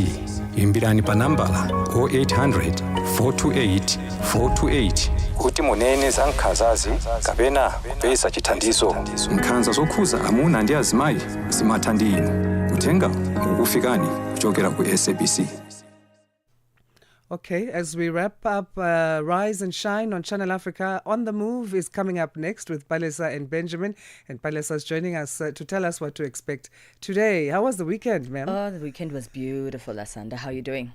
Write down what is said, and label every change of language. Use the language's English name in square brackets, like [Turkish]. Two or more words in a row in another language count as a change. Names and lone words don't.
[Nyanja] Imbirani pa nambala 0800 428 428 kuti munene za nkhanzazi kapena kupeza chithandizo. Nkhanza zokhuza amuna ndi azimayi zimatha ndi inu. Kutenga ukufikani kuchokera ku SABC. [English] Okay, as we wrap up, Rise and Shine on Channel Africa, On the Move is coming up next with Palesa and Benjamin. And Palesa is joining us to tell us what to expect today. How was the weekend, ma'am? Oh, the weekend was beautiful, Asanda. How are you doing?